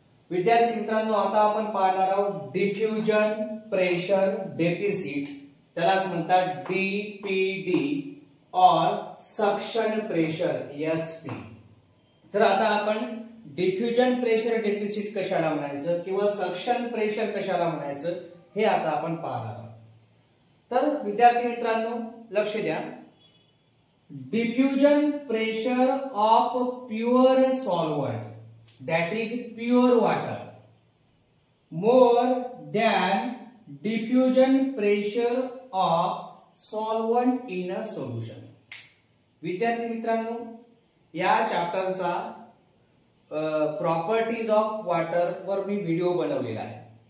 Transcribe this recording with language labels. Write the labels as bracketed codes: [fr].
[mr] विद्यार्थी मित्रांनो, आता आपण पाहणार आहोत डिफ्युजन प्रेशर डेफिसिट, त्यालाच म्हणतात डीपीडी और सक्शन प्रेशर एसपी. तर आता आपण डिफ्युजन प्रेशर डेफिसिट कशाला म्हणायचं किंवा सक्शन प्रेशर कशाला म्हणायचं हे आता आपण पाहणार आहोत. तर विद्यार्थी मित्रांनो लक्ष द्या. [en] Diffusion pressure of pure solvent, that is pure water, more than diffusion pressure of solvent in a solution. [mr] विद्यार्थी मित्रांनो, या चॅप्टरचा प्रॉपर्टीज ऑफ वॉटर वर मी व्हिडिओ बनवलेला आहे.